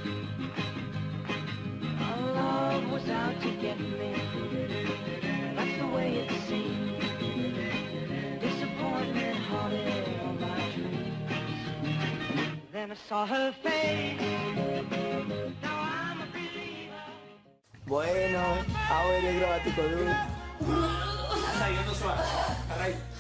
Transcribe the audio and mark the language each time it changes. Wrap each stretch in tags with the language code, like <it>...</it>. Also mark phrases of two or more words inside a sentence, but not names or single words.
<en>Our love was out to get me, that's the way it seemed. Disappointment haunted all my dreams. Then I saw her face.</en> <eu>Bueno, hau ere grabatuko dut. Azai, ondo zoa, jarrai.</eu>